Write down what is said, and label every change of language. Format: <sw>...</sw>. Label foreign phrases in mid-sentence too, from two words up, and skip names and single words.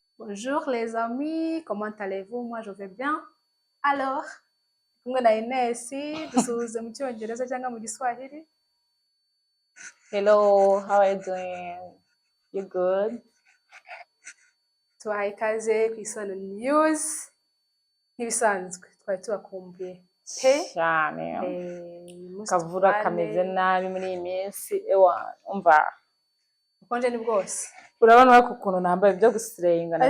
<fr>Bonjour les amis, comment allez-vous? Moi je vais bien. Alors,</fr> <rw>kumwe na Ines, dusuhuze mu Cyongereza cyangwa mu Giswahili.</rw> <en>Hello, how are you doing? You good?</en> <rw>Tubahaye ikaze ku Isano News. Nk'ibisanzwe twari tubakumbuye cyane. Kavura kameze nabi muri iyi minsi. Ewa, umva. Ukonje ni bwose. Urabona ko ukuntu nambaye byo gusirenga na</rw>